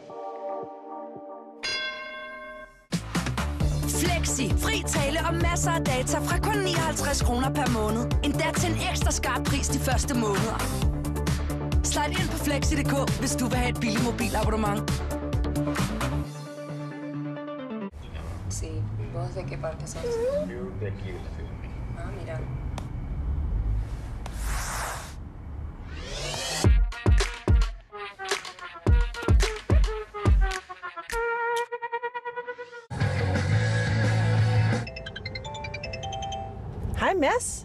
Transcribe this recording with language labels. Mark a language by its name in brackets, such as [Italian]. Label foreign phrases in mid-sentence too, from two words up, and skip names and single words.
[Danish] Flexi. Fri tale og masser af data fra kun 59 kroner per måned. Endda til en ekstra skarp pris de første måneder. Slide ind på flexi.dk, hvis du vil have et billigt mobilabonnement. [Spanish] Sí, ¿vos de qué parte sos? Yo de aquí de la Ciudad de México. Ah, mira. [Danish] Hej Mads.